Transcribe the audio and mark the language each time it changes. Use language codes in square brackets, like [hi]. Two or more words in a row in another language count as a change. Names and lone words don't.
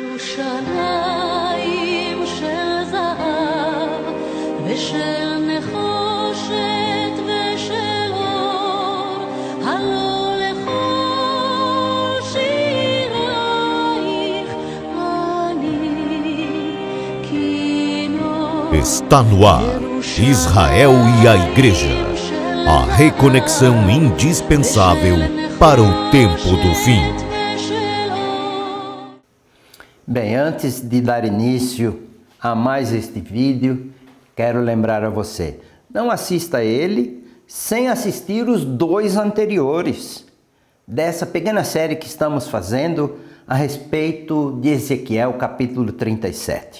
[he] ירושלים של זהב ושל נחושת ושל אור, הלא לכל שירייך אני כינור. [pt] Está no ar, Israel e a Igreja, a reconexão indispensável para o tempo do fim. Bem, antes de dar início a mais este vídeo, quero lembrar a você, não assista ele sem assistir os dois anteriores dessa pequena série que estamos fazendo a respeito de Ezequiel capítulo 37.